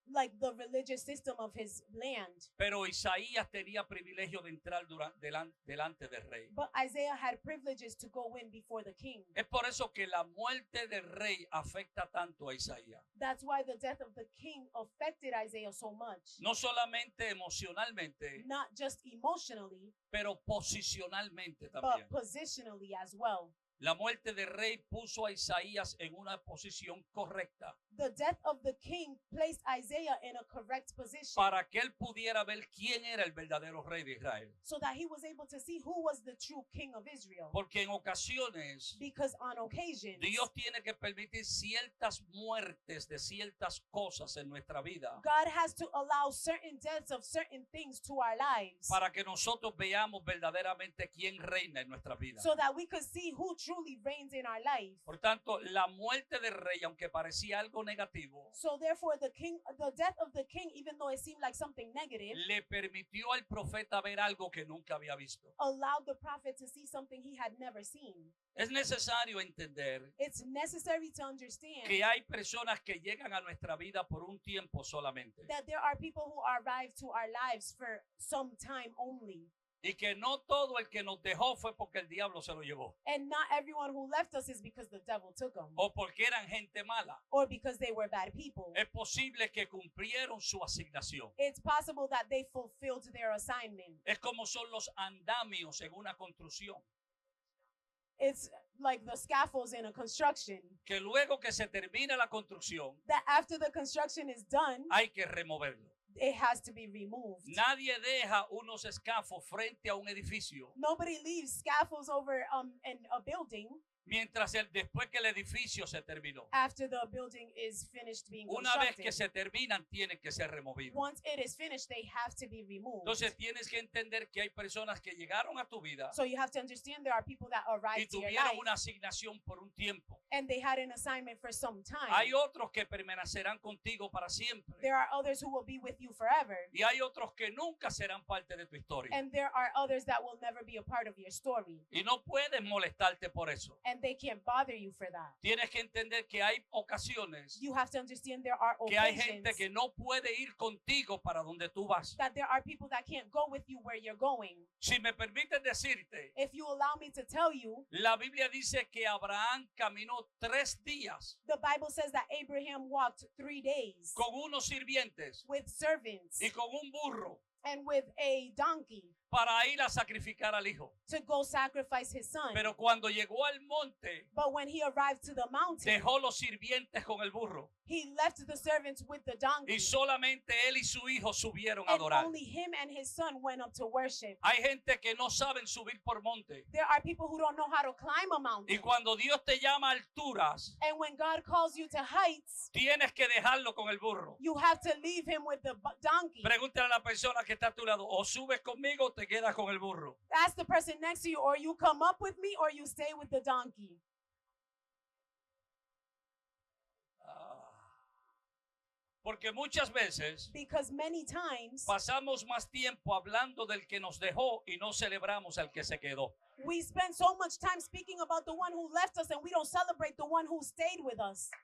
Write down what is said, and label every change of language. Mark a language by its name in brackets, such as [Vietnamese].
[English] like the religious system of his land. [Spanish] Pero Isaías tenía privilegio de entrar delante del rey. [English] But Isaiah had privileges to go in before the king. [Spanish] Es por eso que la muerte del rey afecta tanto a Isaías. [English] That's why the death of the king affected Isaiah so much. [Spanish] No solamente emocionalmente, [English] Not just emotionally, [Spanish] pero posicionalmente [English] but [Spanish] también. [English] positionally as well. [Spanish] La muerte del rey puso a Isaías en una posición correcta [English] The death of the king placed Isaiah in a correct position [Spanish] para que él pudiera ver quién era el verdadero rey de Israel. [English] so that he was able to see who was the true king of Israel. [Spanish] Porque en ocasiones [English] Because on occasions, [Spanish] Dios tiene que permitir ciertas muertes de ciertas cosas en nuestra vida [English] God has to allow certain deaths of certain things to our lives [Spanish] para que nosotros veamos verdaderamente quién reina en nuestra vida. [English] so that we could see who truly reigns in our life. [Spanish] Por tanto, la muerte del rey, aunque parecía algo negativo, [English] So therefore the death of the king, even though it seemed like something negative, [Spanish] le permitió al profeta ver algo que nunca había visto. [English] allowed the prophet to see something he had never seen. [Spanish] Es necesario entender [English] It's necessary to understand [Spanish] que hay personas que llegan a nuestra vida por un tiempo solamente [English] that there are people who arrive to our lives for some time only. [Spanish] y que no todo el que nos dejó fue porque el diablo se lo llevó [English] And not everyone who left us is because the devil took them [Spanish] o porque eran gente mala. [English] or because they were bad people. [Spanish] Es posible que cumplieron su asignación. [English] It's possible that they fulfilled their assignment. [Spanish] Es como son los andamios en una construcción, [English] It's like the scaffolds in a construction, [Spanish] que luego que se termina la construcción [English] that after the construction is done, [Spanish] hay que removerlo. [English] it has to be removed. [Spanish] Nadie deja unos escafos frente a un edificio [English] Nobody leaves scaffolds over in a building [Spanish] después que el edificio se terminó. [English] after the building is finished being [Spanish] Una vez [English] constructed. [Spanish] que se terminan, tienen que ser removidos. [English] Once it is finished, they have to be removed. [Spanish] Entonces tienes que entender que hay personas que llegaron a tu vida [English] So you have to understand there are people that [Spanish] y [English] arrived to your [Spanish] tuvieron [English] life [Spanish] una asignación por un tiempo. [English] and they had an assignment for some time. [Spanish] Hay otros que permanecerán contigo para siempre. [English] There are others who will be with you forever. [Spanish] Y hay otros que nunca serán parte de tu historia. [English] And there are others that will never be a part of your story. [Spanish] Y no puedes molestarte por eso. [English] And they can't bother you for that. [Spanish] Tienes que entender que hay ocasiones [English] You have to understand there are [Spanish] que hay [English] occasions [Spanish] gente que no puede ir contigo para donde tú vas. [English] that there are people that can't go with you where you're going. [Spanish] Si me permites decirte, [English] If you allow me to tell you, [Spanish] la Biblia dice que Abraham caminó 3 días [English] the Bible says that Abraham walked 3 days [Spanish] con unos sirvientes [English] with servants [Spanish] y con un burro [English] and with a donkey [Spanish] para ir a sacrificar al hijo. [English] to go sacrifice his son. [Spanish] Pero cuando llegó al monte, [English] But when he arrived to the mountain, [Spanish] dejó los sirvientes con el burro [English] he left the servants with the donkey. [Spanish] y solamente él y su hijo subieron a [English] And [Spanish] adorar. [English] only him and his son went up to worship. [Spanish] Hay gente que no saben subir por monte. [English] There are people who don't know how to climb a [Spanish] Y [English] mountain. [Spanish] cuando Dios te llama a alturas, [English] And when God calls you to heights, [Spanish] tienes que dejarlo con el burro. [English] you have to leave him with the donkey. [Spanish] Pregúntale a la persona que está a tu lado, o subes conmigo o te quedas con el burro. [English] Ask the person next to you, or you come up with me, or you stay with the donkey. [Spanish] Porque muchas veces [English] Because many times [Spanish] pasamos más tiempo hablando del que nos dejó y no celebramos al que se quedó. [English] we spend so much time speaking about the one who left us and we don't celebrate the one who stayed with us.